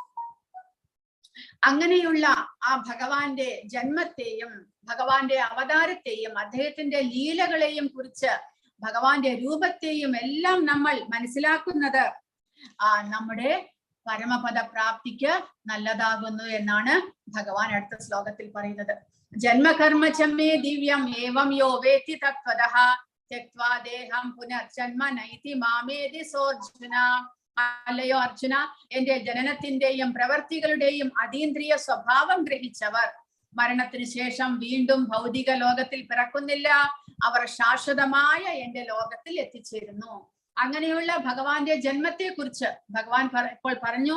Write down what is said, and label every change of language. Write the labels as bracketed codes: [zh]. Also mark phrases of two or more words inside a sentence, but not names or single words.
[ml] അങ്ങനെയുള്ള ആ ഭഗവാന്റെ ജന്മത്തെയും ഭഗവാന്റെ അവതാരത്തെയും അദ്ദേഹത്തിന്റെ ലീലകളെയും കുറിച്ച് ഭഗവാന്റെ രൂപത്തെയും എല്ലാം നമ്മൾ മനസ്സിലാക്കുന്നത് നമ്മുടെ പരമപദ പ്രാപ്തിക്ക് നല്ലതാകുന്നു എന്നാണ് ഭഗവാൻ അടുത്ത ശ്ലോകത്തിൽ പറയുന്നത്. [sa] ജന്മകർമ്മ ചമ്മേ ദിവ്യം ഏവം യോ വേത്തി തത്വതഃ ത്യക്ത്വാ ദേഹം പുനർജന്മ നൈതി മാമേതി സോർജുന. [ml] അല്ലയോ അർജുന, എന്റെ ജനനത്തിന്റെയും പ്രവർത്തികളുടെയും അതീന്ദ്രിയ സ്വഭാവം ഗ്രഹിച്ചവർ മരണത്തിന് ശേഷം വീണ്ടും ഭൗതിക ലോകത്തിൽ പിറക്കുന്നില്ല. അവർ ശാശ്വതമായ എന്റെ ലോകത്തിൽ എത്തിച്ചേരുന്നു. അങ്ങനെയുള്ള ഭഗവാന്റെ ജന്മത്തെ കുറിച്ച് ഭഗവാൻ ഇപ്പോൾ പറഞ്ഞു.